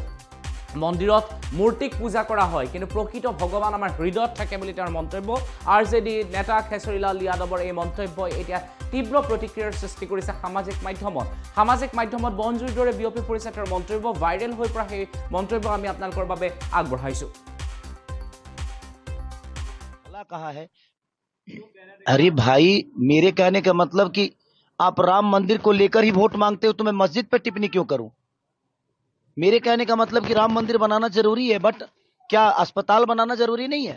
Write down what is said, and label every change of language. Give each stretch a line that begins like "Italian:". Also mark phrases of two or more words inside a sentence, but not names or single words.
Assamese: মন্দিৰত মূৰ্তিক পূজা কৰা হয়, কিন্তু প্ৰকৃত ভগৱান আমাৰ হৃদয়ত থাকে বুলি তেওঁৰ মন্তব্য। আৰজেডি নেতা খেচৰীলাল যাদৱৰ এই মন্তব্যই এতিয়া তীব্ৰ প্ৰতিক্ৰিয়াৰ সৃষ্টি কৰিছে সামাজিক মাধ্যমত। সামাজিক মাধ্যমত বনজুইৰ দৰে বিয়পি পৰিছে তেওঁৰ মন্তব্য। ভাইৰেল হৈ পৰা সেই মন্তব্য আমি আপোনালোকৰ বাবে আগবঢ়াইছোঁ।
Hindi: कहा है? अरे भाई, मेरे कहने का मतलब कि आप राम मंदिर को लेकर ही वोट मांगते हो, तो मैं मस्जिद पर टिप्पणी क्यों करूं? मेरे कहने का मतलब कि राम मंदिर बनाना जरूरी है, बट क्या अस्पताल बनाना जरूरी नहीं है?